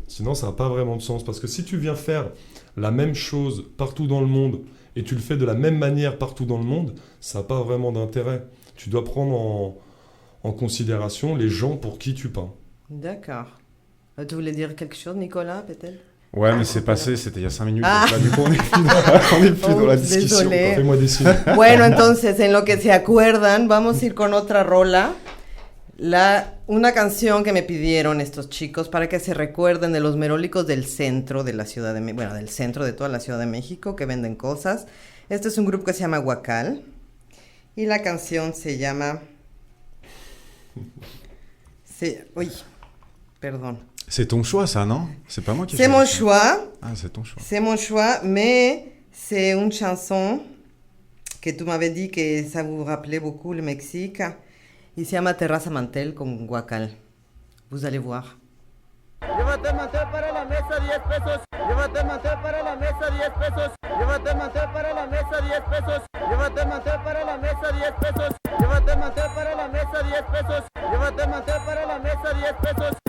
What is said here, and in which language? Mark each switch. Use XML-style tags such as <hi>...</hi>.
<fr>Sinon ça n'a pas vraiment de sens. Parce que si tu viens faire la même chose partout dans le monde et tu le fais de la même manière partout dans le monde, ça n'a pas vraiment d'intérêt. Tu dois prendre en considération les gens pour qui tu peins. D'accord. Tu voulais dire quelque chose, Nicolas, peut-être? Ouais, mais c'est passé, c'était il y a 5 minutes. Ah. Donc là, du coup, on est plus dans la Oh, discussion. désolé. quoi. Fais-moi des signes.</fr> <es>Bueno, entonces, en lo que se acuerdan, vamos a ir con otra rola. Una canción que me pidieron estos chicos para que se recuerden de los merólicos del centro de la Ciudad de México, bueno, del centro de toda la Ciudad de México, que venden cosas. Este es un grupo que se llama Huacal y la canción se llama</es> <fr>C'est... Oui, pardon. C'est ton choix, ça, non? C'est pas moi qui C'est mon choix. Ah, c'est ton choix. C'est mon choix, mais c'est une chanson que tu m'avais dit que ça vous rappelait beaucoup le Mexique. Il</fr> <es>se llama</es> <fr>Terraza Mantel con Guacal. Vous allez voir.</fr> <es>Llévate mantel para la mesa, 10 pesos. Llévate mantel para la mesa, 10 pesos. Llévate mantel para la mesa, 10 pesos. Llévate mantel para la mesa, 10 pesos. Llévate mantel para la mesa, 10 pesos. Llévate mantel para la mesa, 10 pesos.</es>